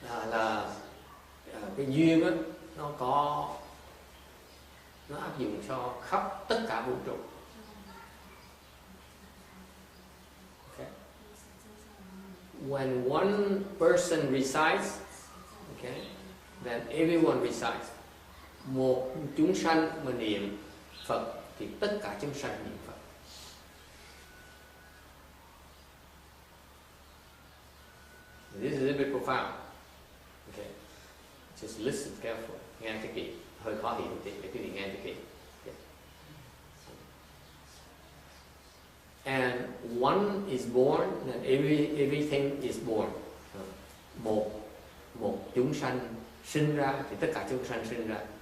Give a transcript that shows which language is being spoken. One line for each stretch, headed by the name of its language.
Vietnamese: Là cái duyên á, nó áp dụng cho khắp tất cả vũ trụ.
English: Okay. When one person resides, okay, then everyone resides.
Vietnamese: Một chúng sanh mà niệm Phật thì tất cả chúng sanh niệm Phật.
English: This is a bit profound. Okay. Just listen carefully.
Vietnamese: Nghe cho kỹ. Hơi khó hiểu tí, để quý vị nghe cho kỹ.
English: Okay. And one is born, and everything is born.
Vietnamese: Một chúng sanh sinh ra thì tất cả chúng sanh sinh ra.